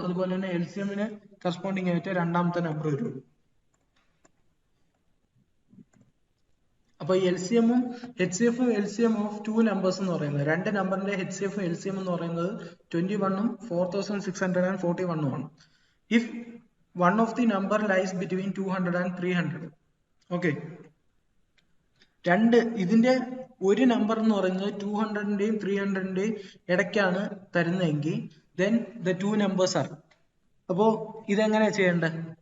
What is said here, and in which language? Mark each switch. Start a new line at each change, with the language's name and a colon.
Malayalam: അതുപോലെ തന്നെ LCM-ന് കറസ്പോണ്ടിങ് ആയിട്ട് രണ്ടാമത്തെ നമ്പർ വരുള്ളൂ. അപ്പൊ LCM-ഉം HCF-ഉം LCM ഓഫ് ടു നമ്പേഴ്സ് എന്ന് പറയുന്നത്, രണ്ട് നമ്പറിന്റെ HCF LCM എന്ന് പറയുന്നത് 21-ഉം 4641 ആണ്.
English: If one of the number lies between 200 and 300. Okay,
Malayalam: ഇതിന്റെ ഒരു നമ്പർ എന്ന് പറയുന്നത് 200ന്റെയും 300ന്റെയും ഇടയ്ക്കാണ് തരുന്നതെങ്കിൽ
English: then the two numbers are.
Malayalam: അപ്പോ ഇതെങ്ങനെയാ ചെയ്യേണ്ടത്?